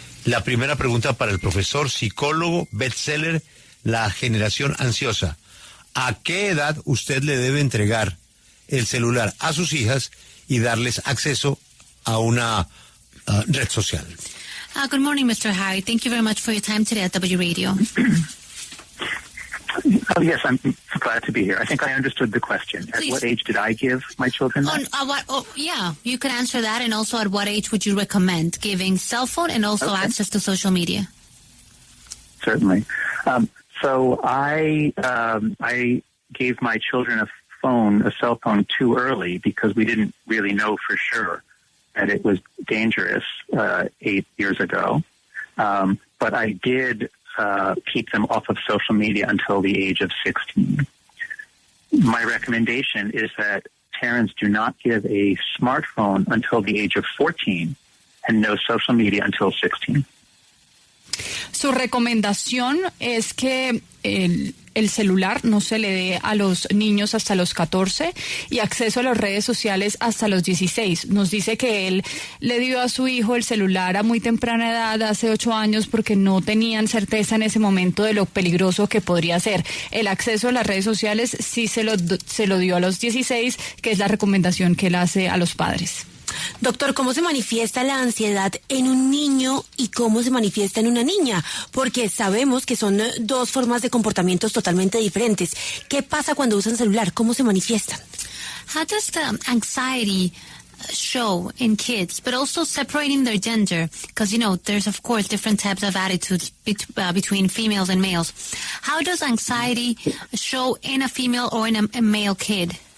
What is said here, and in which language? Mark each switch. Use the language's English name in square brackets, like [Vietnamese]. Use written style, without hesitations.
[Spanish] La primera pregunta para el profesor, psicólogo, bestseller, La generación ansiosa. ¿A qué edad usted le debe entregar el celular a sus hijas y darles acceso a una red social? [English] Good morning, Mr. Harry. Thank you very much for your time today at W Radio. Oh, yes, I'm glad to be here. I think I understood the question. At what age did I give my children that? Yeah, you could answer that. And also, at what age would you recommend giving cell phone and also access to social media? Certainly. So I gave my children a cell phone too early because we didn't really know for sure that it was dangerous 8 years ago. But I did keep them off of social media until the age of 16. My recommendation is that parents do not give a smartphone until the age of 14 and no social media until 16. [Spanish] Su recomendación es que el celular no se le dé a los niños hasta los 14 y acceso a las redes sociales hasta los 16. Nos dice que él le dio a su hijo el celular a muy temprana edad, hace 8 años, porque no tenían certeza en ese momento de lo peligroso que podría ser. El acceso a las redes sociales sí se lo dio a los 16, que es la recomendación que él hace a los padres. Doctor, ¿cómo se manifiesta la ansiedad en un niño y cómo se manifiesta en una niña? Porque sabemos que son dos formas de comportamientos totalmente diferentes. ¿Qué pasa cuando usan celular? ¿Cómo se manifiestan? [English] How does the anxiety show in kids, but also separating their gender? Because, there's, of course, different types of attitudes between females and males. How does anxiety show in a female or in a male kid?